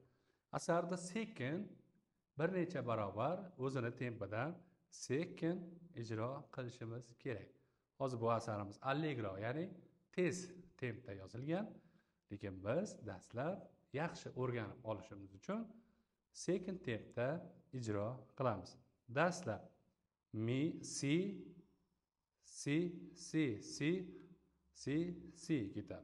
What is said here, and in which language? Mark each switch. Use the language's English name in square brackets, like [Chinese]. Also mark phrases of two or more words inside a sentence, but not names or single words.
[Uzbek] Asarda sekin bir necha barobar o'zini tempidan sekin ijro qilishimiz kerak. Hozir bu asarimiz allegro, ya'ni tez tempda yozilgan, lekin biz dastlab yaxshi o'rganib olishimiz uchun sekin tempda ijro qilamiz. Dastlab mi, si, si, si, si, si, si ketadi.